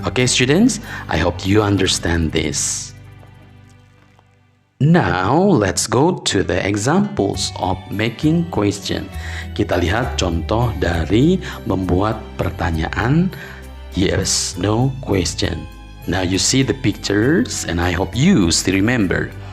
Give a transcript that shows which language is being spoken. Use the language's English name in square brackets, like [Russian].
[English] Oke students, I hope you understand this. Now let's go to the examples of making question. [Indonesian] Kita lihat contoh dari membuat pertanyaan yes no question. [English] Now you see the pictures and I hope you still remember.